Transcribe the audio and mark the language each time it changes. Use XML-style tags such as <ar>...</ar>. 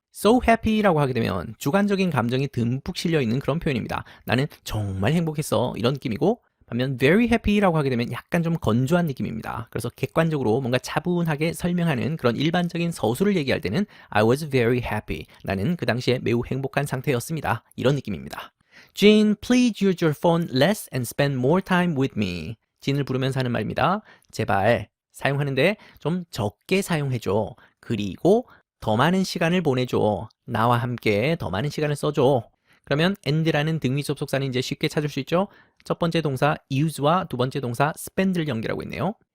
<ko>So happy라고 하게 되면 주관적인 감정이 듬뿍 실려있는 그런 표현입니다. 나는 정말 행복했어. 이런 느낌이고 반면 very happy라고 하게 되면 약간 좀 건조한 느낌입니다. 그래서 객관적으로 뭔가 차분하게 설명하는 그런 일반적인 서술을 얘기할 때는</ko> <en>I was very happy.</en> <ko>나는 그 당시에 매우 행복한 상태였습니다. 이런 느낌입니다.</ko> <en>Jean, please use your phone less and spend more time with me.</en> <ko>진을 부르면서 하는 말입니다. 제발 사용하는데 좀 적게 사용해줘. 그리고 더 많은 시간을 보내줘. 나와 함께 더 많은 시간을 써줘. 그러면 and라는 등위 접속사는 이제 쉽게 찾을 수 있죠. 첫 번째 동사 use와 두 번째 동사 spend를 연결하고 있네요.</ko>